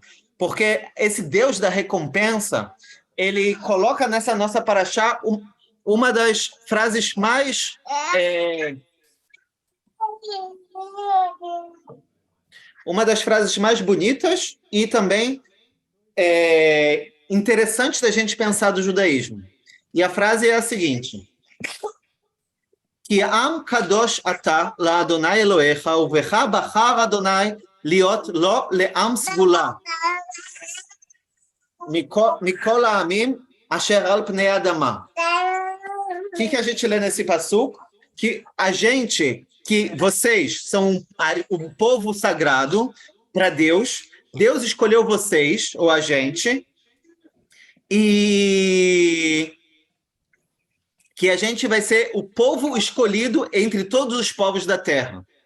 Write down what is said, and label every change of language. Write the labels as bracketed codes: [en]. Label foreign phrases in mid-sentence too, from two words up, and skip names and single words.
[pt] Porque esse Deus da recompensa, ele coloca nessa nossa Parashá uma das frases mais... uma das frases mais bonitas e também interessantes da gente pensar do judaísmo. E a frase é a seguinte: [he] כי עם קדוש אתה לה' אלהיך ובך בחר ה' להיות לו לעם סגלה מכל העמים אשר על פני האדמה. [pt] O que a gente lê nesse passuco? Que vocês são um povo sagrado para Deus. Deus escolheu vocês, ou a gente, e que a gente vai ser o povo escolhido entre todos os povos da terra.